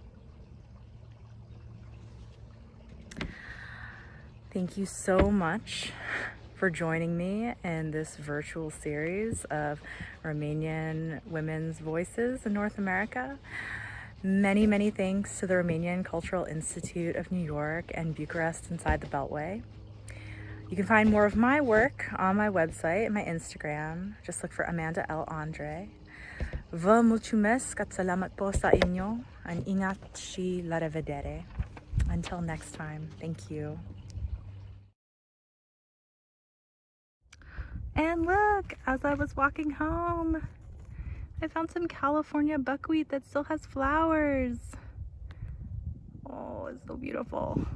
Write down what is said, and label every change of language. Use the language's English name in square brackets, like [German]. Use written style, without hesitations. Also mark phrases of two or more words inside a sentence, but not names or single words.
[English] Thank you so much for joining me in this virtual series of Romanian women's voices in North America. Many, many thanks to the Romanian Cultural Institute of New York and Bucharest inside the Beltway. You can find more of my work on my website and my Instagram. Just look for Amanda L. Andrei. [Romanian] Vă mulțumesc [Filipino] at salamat po sa inyo. An ingat [Romanian] și la revedere. [English] Until next time, thank you. And look, as I was walking home, I found some California buckwheat that still has flowers. Oh, it's so beautiful.